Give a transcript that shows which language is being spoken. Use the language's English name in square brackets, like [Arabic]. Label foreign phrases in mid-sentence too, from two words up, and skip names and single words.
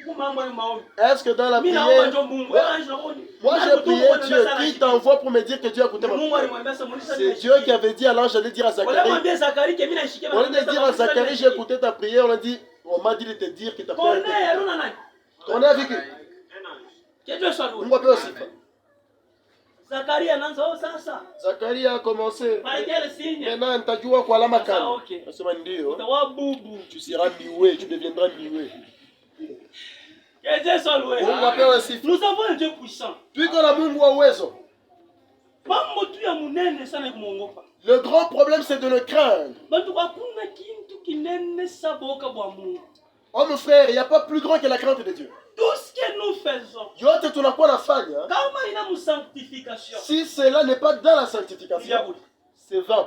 [French] Est-ce que dans la prière, moi j'ai prié Dieu qui t'envoie pour me dire que Dieu a écouté ma prière? C'est Dieu qui avait dit à l'ange d'aller dire à Zacharie. On a dit dire à Zacharie, j'ai écouté ta prière. On m'a dit de te dire que ta prière. On est avec lui. [Swahili] Mungu apewe sifa. [French] Zacharie a commencé. [Swahili] Maintenant nitajua kwa alama kali. Nasema ndio. [French] Tu seras niwe, tu deviendras niwe. [Swahili] Mungu apewe sifa. [French] Nous avons un Dieu puissant. [Swahili] Tuko na Mungu wa uwezo. [French] Le grand problème c'est de le craindre. Oh mon frère, il n'y a pas plus grand que la crainte de Dieu. Tout ce que nous faisons, si cela n'est pas dans la sanctification, c'est vain.